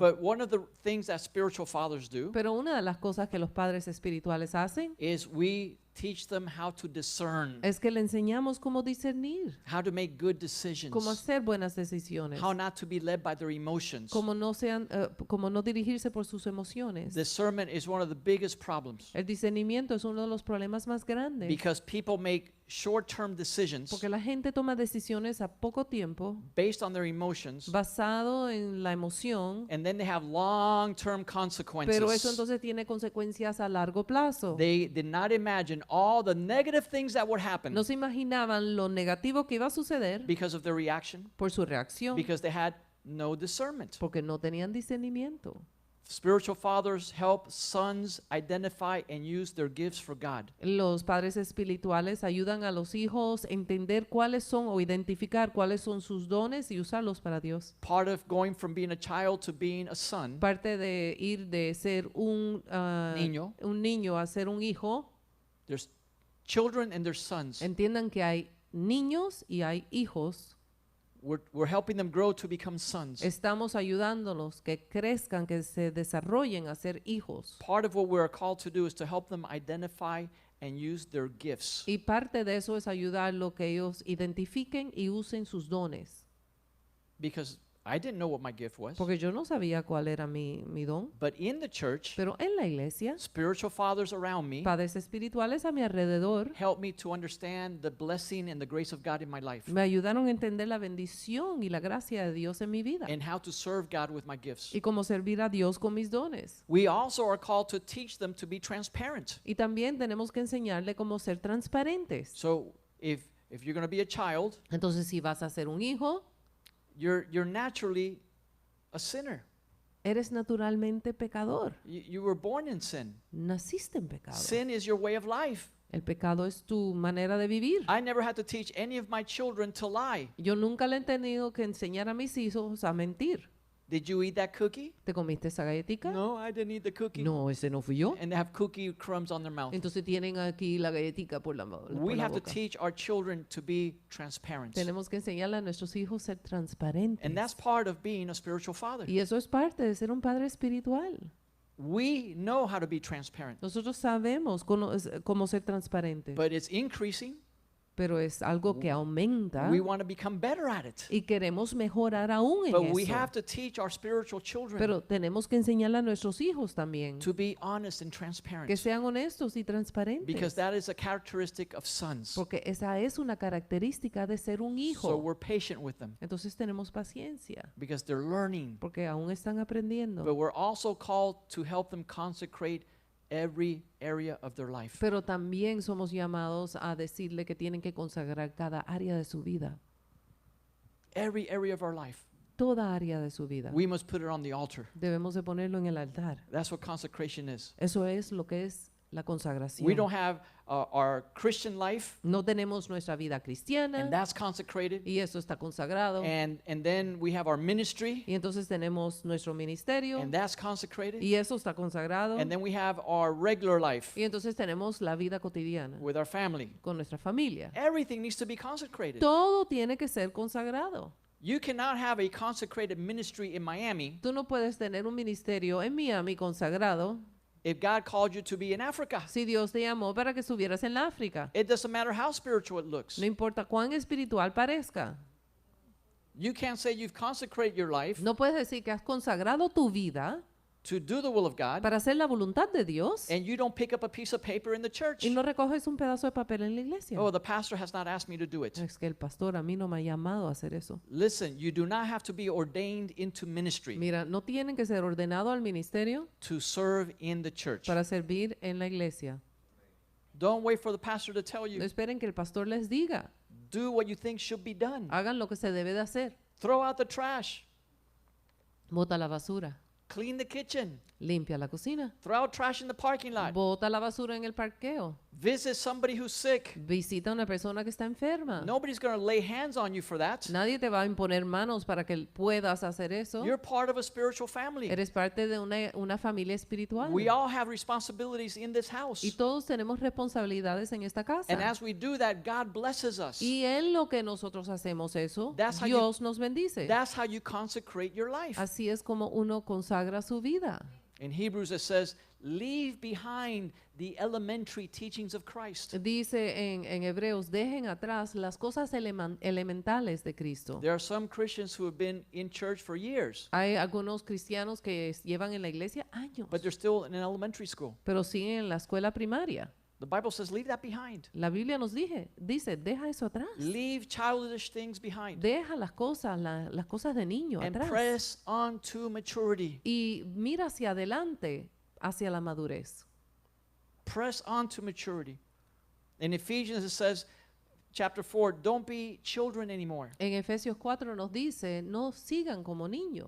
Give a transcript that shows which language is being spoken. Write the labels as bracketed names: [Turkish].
[English] But one of the things that spiritual fathers do [Spanish] Pero una de las cosas que los padres espirituales hacen [English] is we teach them how to discern, [Spanish] es que le enseñamos cómo discernir, [English] how to make good decisions, [Spanish] cómo hacer buenas decisiones, [English] how not to be led by their emotions. [Spanish] cómo no dirigirse por sus emociones. [English] Discernment is one of the biggest problems [Spanish] El discernimiento es uno de los problemas más grandes [English] because people make short-term decisions [Spanish] porque la gente toma decisiones a poco tiempo [English] based on their emotions, [Spanish] basado en la emoción, [English] and then they have long-term [Spanish] pero eso [English] consequences. [Spanish] entonces tiene consecuencias a largo plazo. [English] They did not imagine all the negative things that would happen [Spanish] No se imaginaban lo negativo que iba a suceder [English] because of their reaction, [Spanish] por su reacción, [English] because they had no discernment. [Spanish] porque no tenían discernimiento. [English] Spiritual fathers help sons identify and use their gifts for God. [Spanish] Los padres espirituales ayudan a los hijos a entender cuáles son o identificar cuáles son sus dones y usarlos para Dios. [English] Part of going from being a child to being a son [Spanish] Parte de ir de ser un niño a ser un hijo, [English] there's children and there's sons. [Spanish] entiendan que hay niños y hay hijos. [English] we're helping them grow to become sons. [Spanish] Estamos ayudándolos que crezcan, que se desarrollen a ser hijos. [English] Part of what we're called to do is to help them identify and use their gifts. [Spanish] Y parte de eso es ayudarlos que ellos identifiquen y usen sus dones. [English] Because I didn't know what my gift was. [Spanish] Porque yo no sabía cuál era mi don. [English] But in the church, [Spanish] Pero en la iglesia, [English] spiritual fathers around me [Spanish] padres espirituales a mi alrededor [English] helped me to understand the blessing and the grace of God in my life [Spanish] me ayudaron a entender la bendición y la gracia de Dios en mi vida [English] and how to serve God with my gifts. [Spanish] y cómo servir a Dios con mis dones. [English] We also are called to teach them to be transparent. [Spanish] Y también tenemos que enseñarle cómo ser transparentes. [English] So if you're going to be a child, [Spanish] Entonces, si vas a ser un hijo, [English] you're naturally a sinner. [Spanish] eres naturalmente pecador. [English] You were born in sin. [Spanish] Naciste en pecado. [English] Sin is your way of life. [Spanish] El pecado es tu manera de vivir. [English] I never had to teach any of my children to lie. [Spanish] Yo nunca le he tenido que enseñar a mis hijos a mentir. [English] Did you eat that cookie? [Spanish] ¿Te comiste esa galletica? [English] No, I didn't eat the cookie. [Spanish] No, ese no fui yo. [English] And they have cookie crumbs on their mouth. [Spanish] Entonces tienen aquí la galletica por la [English] We have to [Spanish] boca. [English] teach our children to be transparent. [Spanish] Tenemos que enseñarle a nuestros hijos ser transparentes. [English] And that's part of being a spiritual father. [Spanish] Y eso es parte de ser un padre espiritual. [English] We know how to be transparent, [Spanish] Nosotros sabemos cómo ser transparentes, [English] but it's increasing. [Spanish] pero es algo que aumenta [English] We want to become better at it. [Spanish] y queremos mejorar aún en [English] But we [Spanish] eso. [English] have to teach our spiritual children [Spanish] Pero tenemos que enseñarle a nuestros hijos también [English] to be honest and [Spanish] que [English] transparent, [Spanish] sean honestos y [English] because [Spanish] transparentes, [English] that is a characteristic of sons. [Spanish] porque esa es una característica de ser un [English] So [Spanish] hijo. [English] we're patient with them [Spanish] Entonces tenemos paciencia, [English] because they're learning. [Spanish] porque aún están aprendiendo. [English] But we're also called to help them consecrate every area of their life. [Spanish] Pero también somos llamados a decirle que tienen que consagrar cada área de su vida, [English] Every area of our life. [Spanish] toda área de su vida. [English] We must put it on the altar. [Spanish] Debemos de ponerlo en el altar. [English] That's what consecration is. [Spanish] Eso es lo que es la consagración. [English] We don't have our Christian life, [Spanish] No tenemos nuestra vida [English] and [Spanish] cristiana [English] that's consecrated. [Spanish] y eso está consagrado. [English] And then we have our ministry, [Spanish] Y entonces tenemos nuestro ministerio [English] and that's consecrated. [Spanish] y eso está consagrado. [English] And then we have our regular life [Spanish] Y entonces tenemos la vida cotidiana [English] with our family. [Spanish] con nuestra familia. [English] Everything needs to be consecrated. [Spanish] Todo tiene que ser consagrado. [English] You cannot have a consecrated ministry in Miami [Spanish] Tú no puedes tener un ministerio en Miami consagrado [English] if God called you to be in Africa. [Spanish] si Dios te llamó para que estuvieras en la África. [English] It doesn't matter how spiritual it looks. [Spanish] No importa cuán espiritual parezca. [English] You can't say you've consecrated your life [Spanish] No puedes decir que has consagrado tu vida [English] to do the will of God [Spanish] para hacer la voluntad de Dios [English] and you don't pick up a piece of paper in the church. [Spanish] y no recoges un pedazo de papel en la iglesia. [English] Oh, the pastor has not asked me to do it. [Spanish] Es que el pastor a mí no me ha llamado a hacer eso. [English] Listen, you do not have to be ordained into ministry [Spanish] Mira, no tienen que ser ordenados al ministerio [English] to serve in the church. [Spanish] para servir en la iglesia. [English] Don't wait for the pastor to tell [Spanish] No [English] you. [Spanish] esperen que el pastor les diga. [English] Do what you think should be done. [Spanish] Hagan lo que se debe de hacer. [English] Throw out the trash. [Spanish] Bota la basura. [English] Clean the kitchen. [Spanish] Limpia la cocina. [English] Throw out trash in the parking lot. [Spanish] Bota la basura en el parqueo. [English] Visit somebody who's sick. [Spanish] Visita a una persona que está enferma. [English] Nobody's going to lay hands on you for that. [Spanish] Nadie te va a imponer manos para que puedas hacer eso. [English] You're part of a spiritual family. [Spanish] Eres parte de una familia espiritual. [English] We all have responsibilities in this house. [Spanish] Y todos tenemos responsabilidades en esta casa. [English] And as we do that, God blesses us. [Spanish] Y en lo que nosotros hacemos eso, [English] That's how [Spanish] Dios nos bendice. [English] That's how you consecrate your life. [Spanish] Así es como uno consagra su vida. [English] In Hebrews it says, leave behind the elementary teachings of Christ. [Spanish] Dice en Hebreos, dejen atrás las cosas elementales de Cristo. [English] There are some Christians who have been in church for years, [Spanish] Hay algunos cristianos que llevan en la iglesia años, [English] but they're still in elementary school. [Spanish] pero siguen en la escuela primaria. [English] The Bible says, leave that behind. [Spanish] La Biblia nos dice, deja eso atrás. [English] Leave childish things behind [Spanish] Deja las cosas de niño [English] and [Spanish] atrás. [English] press on to maturity. [Spanish] Y mira hacia adelante, hacia la madurez. [English] Press on to maturity. In Ephesians it says, chapter 4, don't be children anymore. [Spanish] En Efesios 4 nos dice, no sigan como niños.